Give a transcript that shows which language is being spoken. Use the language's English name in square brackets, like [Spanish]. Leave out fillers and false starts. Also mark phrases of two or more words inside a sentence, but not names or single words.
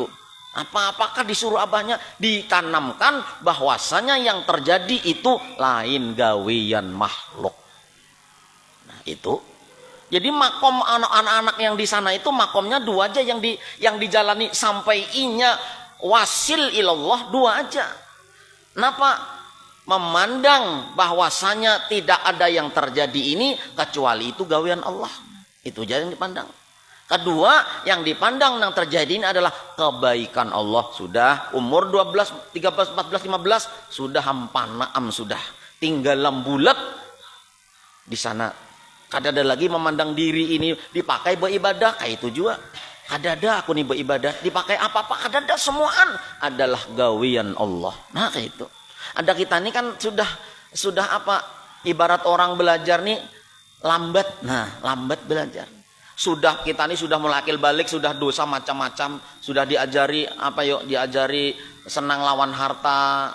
[Banjar] Apakah disuruh abahnya ditanamkan bahwasanya yang terjadi itu lain gawian makhluk. Nah itu. Jadi makom anak-anak yang di sana itu makomnya dua aja yang dijalani sampai inya [Arabic] واصل إلى الله [Banjar] dua aja. Kenapa? Memandang bahwasanya tidak ada yang terjadi ini kecuali itu gawean Allah. Itu aja yang dipandang. Kedua, yang dipandang yang terjadi ini adalah kebaikan Allah. Sudah umur 12, 13, 14, 15 sudah hampanaam sudah. Tinggal lembulat di sana. Kadada lagi memandang diri ini dipakai beribadah kayak itu juga. Kadada aku nih beribadah dipakai apa-apa kadada semuaan adalah gawian Allah. Nah kayak itu. Ada kita ini kan sudah apa ibarat orang belajar nih lambat. Nah lambat belajar. Sudah kita ini sudah mulai akil balik, sudah dosa macam-macam, sudah diajari diajari senang lawan harta.